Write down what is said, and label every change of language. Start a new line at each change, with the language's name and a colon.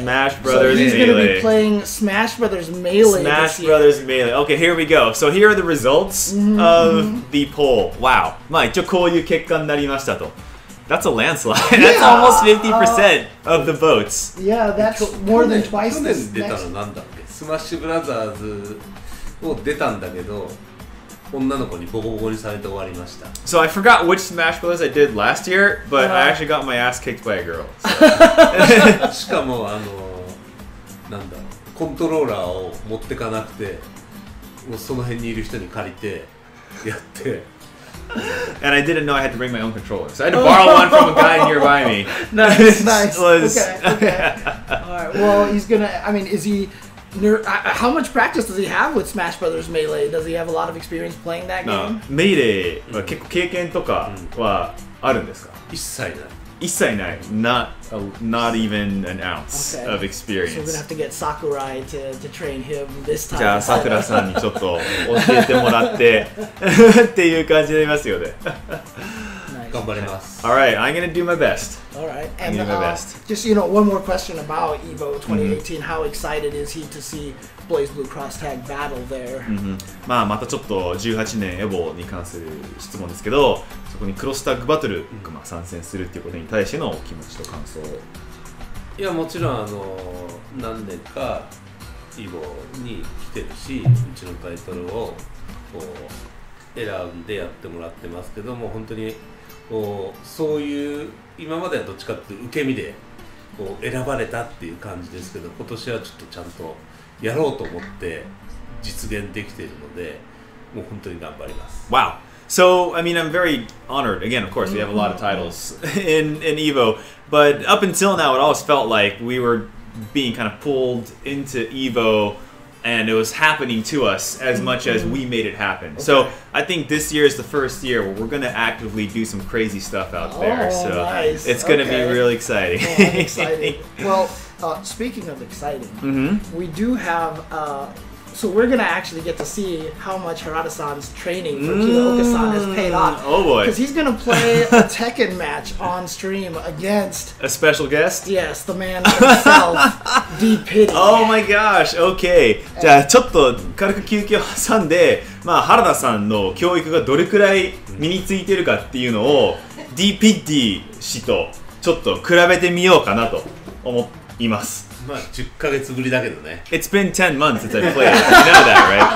English: Smash Brothers Melee. So he's Melee. going to be playing Smash Brothers Melee. Smash Brothers Melee. Okay, here we go. So here are the results of the poll. Wow.
Japanese: まあ一応こういう結果になりましたと。
English: That's a landslide. That's almost 50% of the votes. Yeah, that's more than twice
Japanese: 去
English: this
Japanese: 年出た
English: next.
Japanese: のなんだっけ？スマッシュブラザーズを出たんだけど女の子にボコボコにされて終わりました。
English: So I forgot which Smash Brothers I did last year, but I actually got my ass kicked by a girl.
Japanese: しかもなんだろうコントローラーを持ってかなくてもうその辺にいる人に借りてやって。
English: And I didn't know I had to bring my own controller, so I had to borrow one from a guy nearby me. Nice, nice. Was... Okay. All right. Well, he's gonna. I mean, is he? How much practice does he have with Smash Brothers Melee? Does he have a lot of experience playing that game?
Japanese: メイレーは結構経験とかはあるんですか？一切ない。一切ない。
English: Not even an ounce of experience. So we're gonna have to get Sakurai to train him this time.
Japanese: じゃあさくらさんにちょっと教えてもらってっていう感じになりますよね。頑張ります。
English: All right, I'm gonna do my best. All right, and do my best. Just one more question about Evo 2018. How excited is he to see BlazBlue Cross Tag battle there?
Japanese: まあまたちょっと18年エボに関する質問ですけど、そこにクロスタッグバトルが参戦するっていうことに対しての気持ちと感想。いやもちろん何年かEvoに来てるし、うちのタイトルをこう選んでやってもらってますけども、本当にこうそういう今まではどっちかっていうと受け身でこう選ばれたっていう感じですけど、今年はちょっとちゃんとやろうと思って実現できているので、もう本当に頑張ります。
English: Wow. So, I mean, I'm very honored. Again, of course, we have a lot of titles in Evo, but up until now, it always felt like we were being kind of pulled into Evo, and it was happening to us as much as we made it happen. Okay. So, I think this year is the first year where we're going to actively do some crazy stuff out there. So, nice. It's going to be really exciting. I'm excited. Well, speaking of exciting, we do have So we're gonna actually get to see how much Harada-san's training for Kidooka-san has paid off. Oh boy! Because he's gonna play a Tekken match on stream against a special guest. Yes, the man himself, d-piddy. Oh my gosh! Okay.
Japanese: じゃあちょっと軽く休憩を挟んで、まあ原田さんの教育がどれくらい身についてるかっていうのを d-piddy 氏とちょっと比べてみようかなと思います。まあ10ヶ月ぶりだけどね。
English: It's been 10 months since I played. You know that,